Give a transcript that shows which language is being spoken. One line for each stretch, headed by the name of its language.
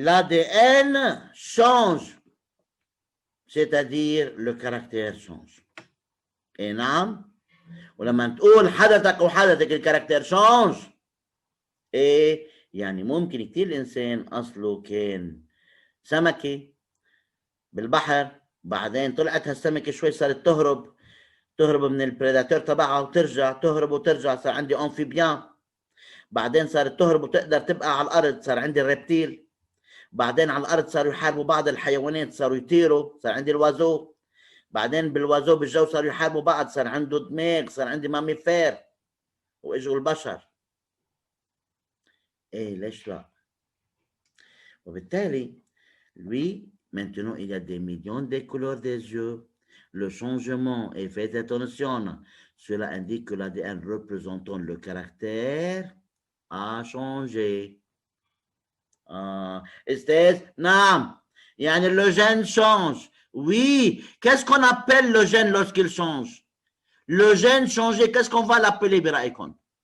French: L'ADN change, c'est-à-dire le caractère change.
Arabic: Et نعم ولما تقول حدثك أو حدثك الكاركتير change إيه يعني ممكن كتير الإنسان أصله كان سمكة بالبحر بعدين طلعت هالسمكة شوي صارت تهرب من البريداتور تبعها وترجع تهرب وترجع صار عندي أمفيبيان بعدين صارت تهرب وتقدر تبقى على الأرض صار عندي الريبتيل بعدين على الأرض صاروا يحاربوا بعض الحيوانات صاروا يطيروا صار عندي الوازو بعدين بالوازو بالجو صاروا يحاربوا بعض صار عنده دماغ صار عندي ماميفير واجوا البشر ايه ليش لا وبالتالي
French: lui maintenant il y a des millions de couleurs des yeux le changement et faites attention cela indique que l'ADN représentant le caractère a changé
Arabic: استاذ نعم يعني
French: le gène change. Oui, qu'est-ce qu'on appelle le gène lorsqu'il change? Le gène changé, qu'est-ce qu'on va l'appeler, Biraïkon?